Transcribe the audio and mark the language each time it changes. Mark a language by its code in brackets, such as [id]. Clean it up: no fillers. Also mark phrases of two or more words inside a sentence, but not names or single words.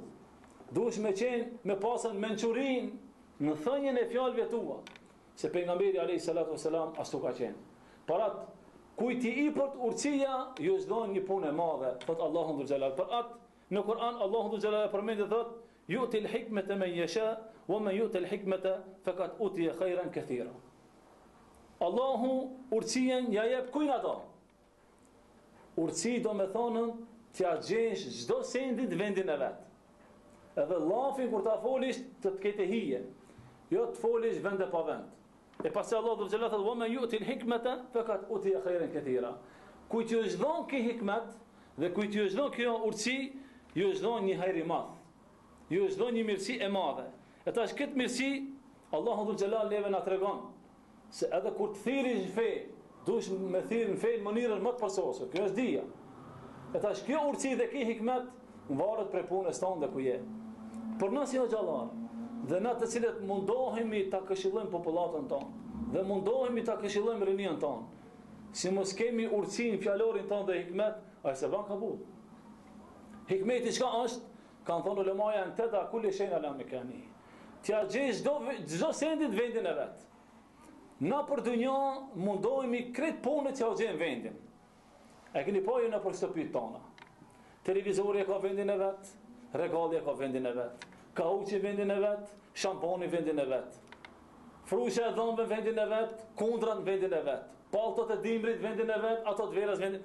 [sq] Duhesh me qenë me pasën mençurin në thënien e fjalëve tua. Se pejgamberi [ar] عليه الصلاة والسلام [sq] ashtu ka qenë. Parat kujt i ipot urtësia, ju çdon një punë e madhe, thot Allahu [ar] ذو الجلال. [sq] Për atë në Kur'an Allahu [ar] ذو الجلال [sq] përmend dhe thot: [ar] "يؤتي الحكمة من يشاء ومن يؤت الحكمة فقد أوتي خيرا كثيرا." [sq] Allahu urtësinë ja jep kujt ato. Urtësi do me thonën t'ja gjesh çdo sendit vendin e vet. Edhe llafin kur ta folish të ketë hije. Jo të folish vend e pa vend. E pasi Allah [ar] ذو الجلال [sq] thot: [ar] "ومن يؤت الحكمة فقد أوتي خيرا كثيرا." [sq] Kujt ju është dhënë kjo hikmet dhe kujt ju është dhënë kjo urtësi, ju është dhënë një hajër i madh. Ju është dhënë një mirësi e madhe. E tash këtë mirësi Allahu [ar] ذو الجلال [sq] neve na tregon se edhe kur të thirrish në fe, duhesh me thirrë në fe në mënyrën më të përsosur. Kjo është dija. E tash kjo urtësi dhe kjo hikmet varet prej punës tonë dhe ku je. Por nëse jo xhallar, dhe na të cilët mundohemi ta këshillojmë popullatën tonë, dhe mundohemi ta këshillojmë rinien tonë, si mos kemi urtësinë fjalorin tonë dhe hikmet, ai se ban kabull. Hikmeti çka është? Kanë thonë ulemaja në teta [ar] كل شيء على مكانه. [sq] T'ja gjesh çdo sendit vendin e vet. Na për dunjë mundohemi krejt punët që u gjejnë vendin. E keni pa ju në për shtëpitë tona. Televizori e ka vendin e vet, regalli e ka vendin e vet, kauçi vendin e vet, shamponi vendin e vet, frusha e dhëmbëve vendin e vet, kundrat vendin e vet, palltot e dimrit vendin e vet, ato të verës vendin.